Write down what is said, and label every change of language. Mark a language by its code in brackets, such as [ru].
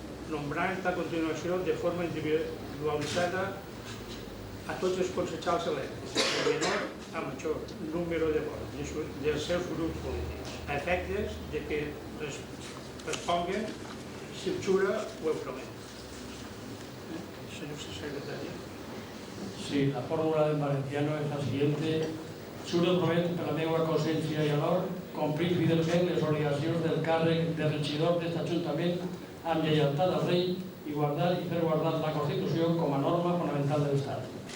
[ca] nombrant a continuació de forma individualitzada a tots els consellers electes, de menor a major número de vots dels seus grups polítics, a efectes de que responguen si ho jura o ho promet. [es] Señor secretario. Sí, la fórmula en valenciano es la siguiente. [ca] Juro promet per la meva consciència i honor complir fidelment les obligacions del càrrec de regidor d'aquest Ajuntament amb lleialtat al rei i guardar i fer guardar la Constitució com a norma fonamental de l'Estat.